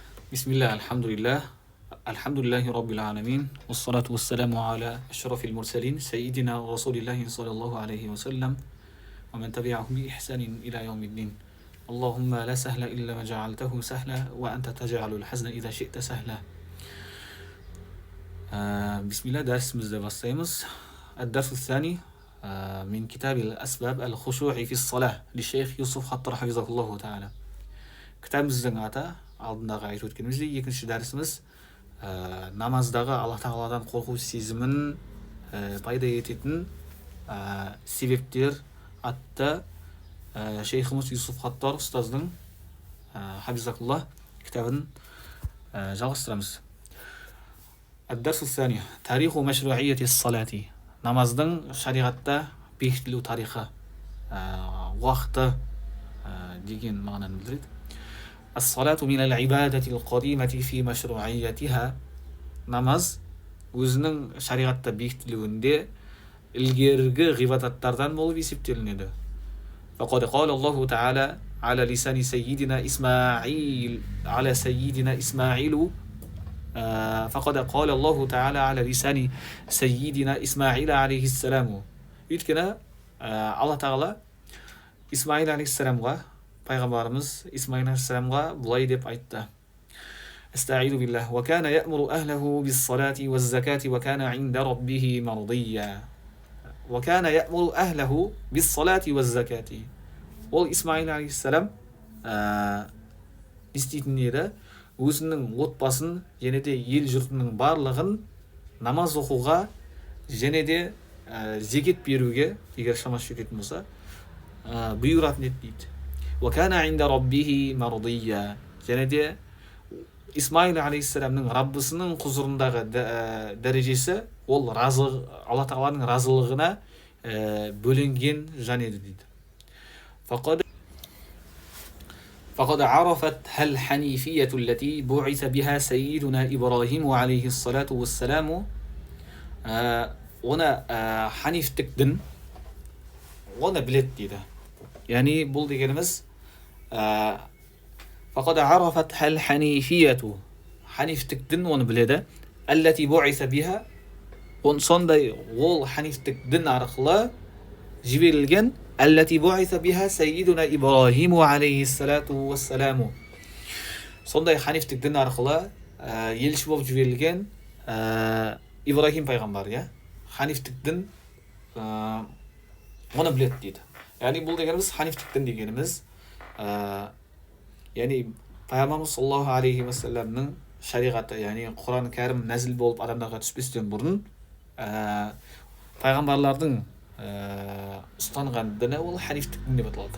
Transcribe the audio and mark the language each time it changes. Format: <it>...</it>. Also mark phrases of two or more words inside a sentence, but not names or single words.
<ar>بسم الله الحمد لله رب العالمين والصلاة والسلام على أشرف المرسلين سيدنا رسول الله صلى الله عليه وسلم ومن تبعهم بإحسان إلى يوم الدين اللهم لا سهل إلا ما جعلته سهلا وأنت تجعل الحزن إذا شئت سهلا بسم الله درس başlayımız الدرس الثاني من كتاب الأسباب الخشوع في الصلاة للشيخ يوسف خطر حفظه الله تعالى</ar> <kk>кітабымыздың аты алдындағы айтып өткеніміздей екінші дәрісіміз намаздағы Алла тағаладан қорқу сезімін пайда ететін себептер атты шейхіміз Юсуф Хаттар ұстаздың хабизакуллах кітабын жалғастырамыз.</kk> <ar>الدرس الثاني تاريخ مشروعية الصلاة</ar> <kk>намаздың шариғатта бекітілу тарихы уақыты деген мағынаны білдіреді.</kk> <ar>الصلاة من العبادة القديمة في مشروعيتها</ar> <kk>намаз өзінің шариғатта бекітілуінде ilgergi ғибадаттардан болып есептелінеді.</kk> <ar>فقد قال الله تعالى على لسان سيدنا إسماعيل فقد قال الله تعالى على لسان سيدنا إسماعيل عليه السلام</ar> <kk>өйткені Алла тағала Исмаил алейхиссаламға пайғамбарымыз Исмаил алейхиссаламға бұлай деп айтты.</kk> <ar>استعيذ بالله وكان يأمر أهله بالصلاة والزكاة وكان عند ربه مرضيا وكان يأمر أهله بالصلاة والزكاة</ar> <kk>ол Исмаил алейхиссалам істейтін еді өзінің отбасын және де ел жұртының барлығын намаз оқуға және де зекет беруге егер шамасы жететін болса бұйыратын еді дейді.</kk> <ar>وكان عند ربه مرضيا</ar> <kk>және де Исмаил алейхиссаламның Раббысының құзырындағы дәрежесі ол Алла тағаланың разылығына бөленген жан еді дейді.</kk> <ar>فقد عرفتها الحنيفية التي بعث بها سيدنا إبراهيم عليه الصلاة والسلام</ar> <kk>оны ханифтік дін оны білет дейді. яғни бұл дегеніміз</kk> <ar>فقد عرفتها الحنيفية</ar> <kk>ханифтік дін оны біледі.</kk> <ar>التي بعث بها</ar> <kk>сондай ол ханифтік дін арқылы жіберілген</kk> <ar>التي بعث بها سيدنا إبراهيم عليه الصلاة والسلام</ar> <kk>сондай ханифтік дін арқылы елші болып жіберілген Ибрахим пайғамбар, ханифтік дін оны біледі дейді. яғни бұл дегеніміз ханифтік дін дегеніміз яғни пайғамбарымыз</kk> <ar>صلى الله عليه وسلم</ar> <kk>шариғаты, яғни Құран кәрім нәзіл болып адамдарға түспестен бұрын пайғамбарлардың ұстанған діні ол ханифтік дін деп аталады.</kk>